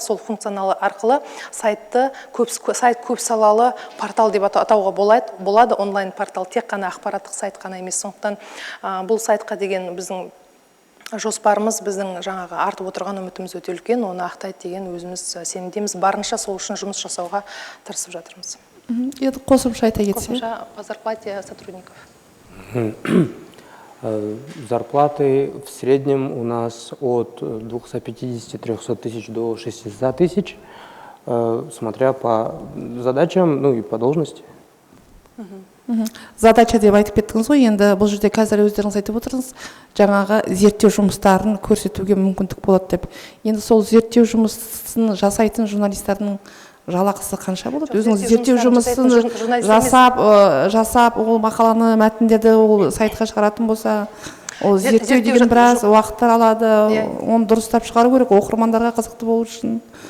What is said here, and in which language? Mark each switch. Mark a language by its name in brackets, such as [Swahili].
[Kazakh] Сол функционалы арқылы сайт көп салалы портал деп атауға болады. Онлайн портал тек қана ақпараттық сайт қана емес. Сондықтан бұл сайтқа деген біздің жоспарымыз, біздің жаңағы артып отырған үмітіміз өте үлкен. Оны ақтайды деген өзіміз сенімдеміз. Барынша сол үшін жұмыс жасауға тырысып жатырмыз. Енді қосымша айта кетсек. Қосымша [Russian] по зарплате сотрудников. Зарплаты в среднем у нас от 250-300 тысяч до 600 тысяч, смотря по задачам, ну и по должности. [Kazakh] Задача деп айтып кеттіңіз ғой, енді бұл жерде қазір өздеріңіз айтып отырсыз, жаңағы зерттеу жұмыстарын көрсетуге мүмкіндік болады деп. Енді сол зерттеу жұмысын жасайтын журналистердің жалақысы қанша болады? Өзіңіз зерттеу жұмысын жасап, ол мақаланы, мәтіндерді ол сайтқа шығаратын болса, ол зерттеу деген біраз уақыттар алады, оны дұрыстап шығару керек, оқырмандарға қызықты болу үшін.